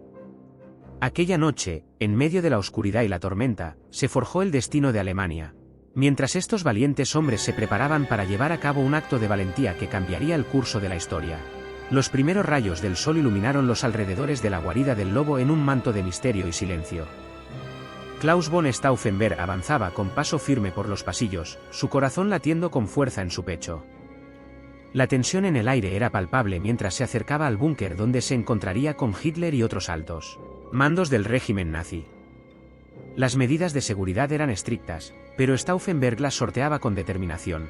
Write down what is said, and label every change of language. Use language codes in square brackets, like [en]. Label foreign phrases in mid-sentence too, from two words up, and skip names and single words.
[es] Aquella noche, en medio de la oscuridad y la tormenta, se forjó el destino de Alemania, mientras estos valientes hombres se preparaban para llevar a cabo un acto de valentía que cambiaría el curso de la historia. Los primeros rayos del sol iluminaron los alrededores de la guarida del lobo en un manto de misterio y silencio. Klaus von Stauffenberg avanzaba con paso firme por los pasillos, su corazón latiendo con fuerza en su pecho. La tensión en el aire era palpable mientras se acercaba al búnker donde se encontraría con Hitler y otros altos mandos del régimen nazi. Las medidas de seguridad eran estrictas, pero Stauffenberg las sorteaba con determinación.